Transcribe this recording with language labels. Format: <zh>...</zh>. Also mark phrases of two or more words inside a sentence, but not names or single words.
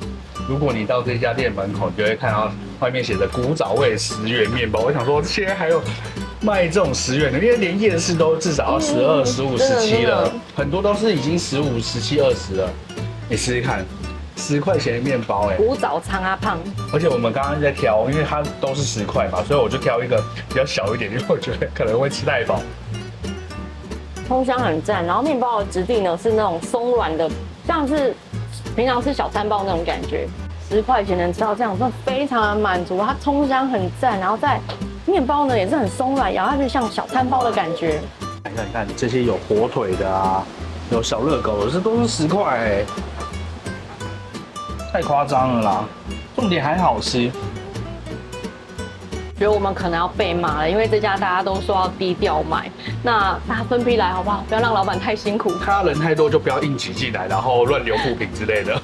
<zh>如果你到這家店門口，你就會看到外面寫着古早味10元麵包。我想說，現在還有賣這種10元的，因為連夜市都至少要12、15、17了，很多都是已經15、17、20了。你試試看，10塊錢的麵包，古早長阿胖。而且我們剛剛在挑，因為它都是10塊嘛，所以我就挑一個比較小一點，因為我覺得可能會吃太飽。蔥香很讚，然後麵包的質地呢是那種鬆軟的，像是平常吃小餐包那種感覺。10塊錢能吃到這樣，真的非常的滿足。它蔥香很讚，然後在麵包呢也是很鬆軟，咬下去像小餐包的感覺。你看这些有火腿的啊，有小熱狗的，这都是10 塊，太誇張了啦！重點還好吃。覺得我們可能要被罵了，因為這家大家都說要低調買，那大家分批來好不好？不要讓老闆太辛苦。他人太多就不要硬擠進來，然後亂留負評之類的。</zh>